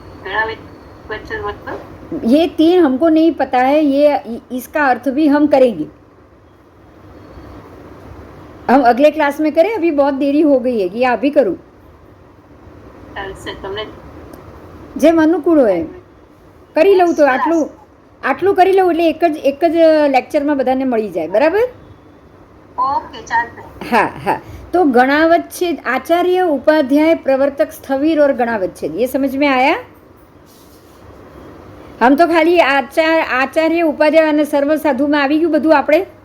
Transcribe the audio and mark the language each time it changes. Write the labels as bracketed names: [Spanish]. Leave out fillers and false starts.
[Hindi] ये 3 हमको नहीं पता है, ये इसका अर्थ भी हम करेंगे, हम अगले क्लास में करें। अभी बहुत देरी हो गई है कि या अभी करूं? [Gujarati] જે અનુકૂળ હોય કરી લઉં, તો આટલું કરી લઉં એટલે એક જ લેક્ચરમાં બધાને મળી જાય. બરાબર? ઓકે, ચાલશે. [Hindi] हाँ हाँ, तो गणावच्छेद, आचार्य, उपाध्याय, प्रवर्तक, स्थविर और गणावच्छेद, ये समझ में आया? हम तो खाली आचार्य, उपाध्याय [Gujarati] અને સર્વ સાધુમાં આવી ગયું બધું આપણે.